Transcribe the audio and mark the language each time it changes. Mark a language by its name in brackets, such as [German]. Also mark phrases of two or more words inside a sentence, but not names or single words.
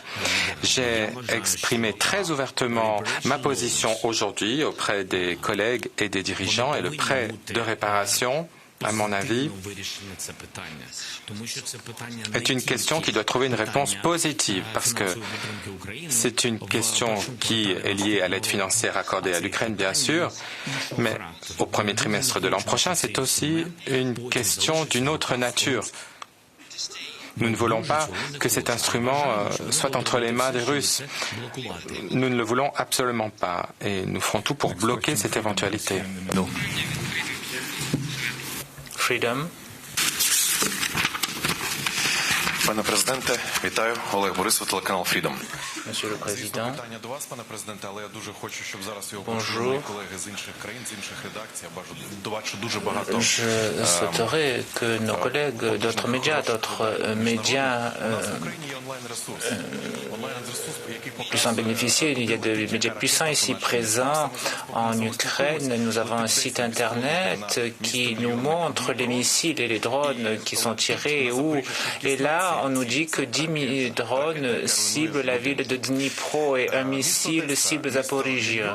[French] J'ai exprimé très ouvertement ma position aujourd'hui auprès des collègues et des dirigeants et le prêt de réparation, à mon avis, est une question qui doit trouver une réponse positive parce que c'est une question qui est liée à l'aide financière accordée à l'Ukraine, bien sûr, mais au premier trimestre de l'an prochain, c'est aussi une question d'une autre nature. Nous ne voulons pas que cet instrument soit entre les mains des Russes. Nous ne le voulons absolument pas et nous ferons tout pour bloquer cette éventualité. [Ukrainian] Freedom. Пане президенте, вітаю. Олег Борисов, телеканал Freedom. [French] Monsieur le Président, [Ukrainian] Питання до вас, пане президенте, але я дуже хочу, щоб зараз його [French] Bonjour. [Ukrainian] почули мої колеги з інших країн, з інших редакцій. Я бачу дуже багато. [French] Je souhaiterais que nos collègues d'autres médias [Ukrainian] В Україні є онлайн-ресурс. Онлайн-ресурс, який [French] puissent en bénéficier. Il y a des médias puissants ici présents en Ukraine. Nous avons un site internet qui nous montre les missiles et les drones qui sont tirés où. Et là, on nous dit que 10 drones ciblent la ville de Dnipro et un missile cible Zaporizhia.